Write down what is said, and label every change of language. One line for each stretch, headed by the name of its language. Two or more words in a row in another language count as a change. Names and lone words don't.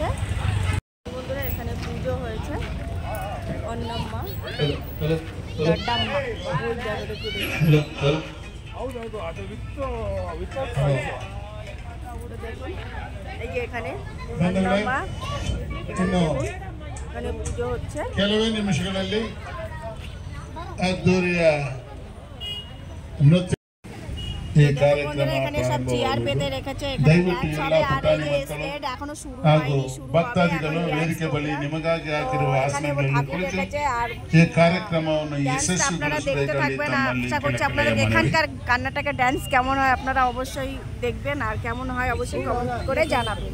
Bangla: বন্ধুরা এখানে পুজো হয়েছে, অন্নম্মা ডোডাম্মা ওই জায়গাটা দেখুন। এই যে এখানে অন্নম্মা, এখানে পুজো হচ্ছে।
Kannada: ಕೆಲವೇ ನಿಮಿಷಗಳಲ್ಲಿ ಅದ್ದೂರಿಯ ನೃತ್ಯ ಈ ಕಾರ್ಯಕ್ರಮ
Bangla: এখানে সব চেয়ার পেতে রেখেছে, এখানে ড্যান্স হবে। আর এই যে স্টেজ এখনো শুরু হয়নি, শুরু হবে।
Kannada: ಭಕ್ತಾದಿಗಳು ವೇದಿಕೆ ಬಳಿ ನಿಮಗಾಗಿ ಹಾಕಿರುವ ಆಸನಗಳಲ್ಲಿ ಕುಳಿತು
Bangla: আর
Kannada: ಈ ಕಾರ್ಯಕ್ರಮವನ್ನು
Bangla: আপনারা দেখতে
Kannada: ಯಶಸ್ವಿಗೊಳಿಸಬೇಕಾಗಿ
Bangla: থাকবেন।
Kannada: ತಮ್ಮಲ್ಲಿ
Bangla: আশা করছি আপনাদের এখানকার কর্ণাটকের ড্যান্স কেমন হয় আপনারা অবশ্যই দেখবেন, আর কেমন হয় অবশ্যই কমেন্ট করে জানাবেন।